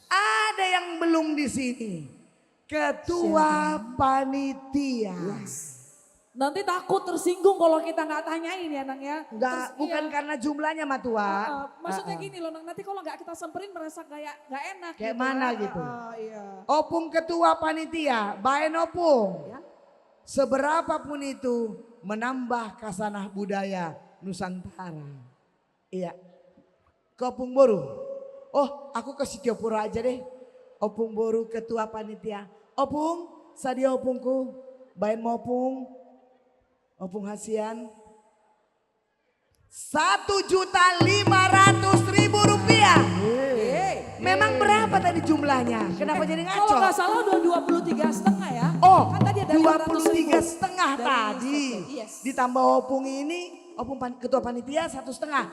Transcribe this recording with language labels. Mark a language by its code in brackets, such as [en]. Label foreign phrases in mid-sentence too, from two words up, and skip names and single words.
[id] Ada yang belum di sini. Ketua panitia. Nanti takut tersinggung kalau kita nggak tanyain ya Nang ya. Enggak, bukan karena jumlahnya Matua. Maksudnya gini loh Nang, nanti kalau nggak kita samperin merasa kayak nggak enak. Kayak gitu, mana ya. gitu. Iya. Opung ketua panitia, baen opung. Seberapapun itu menambah kasanah budaya Nusantara. Iya. Ke Opung Boru. Oh, aku ke Sitiopura aja deh. Opung Boru ketua panitia. [bbc] Opung, sadia opungku. Baen mopung. [id] Opung hasian. 1.500.000 rupiah. Memang berapa tadi jumlahnya? Kenapa jadi ngaco? Kalau nggak salah udah 23,5 ya. Oh, kan tadi ada 23,5 tadi. Yes. Ditambah opung ini, ketua panitia 1,5.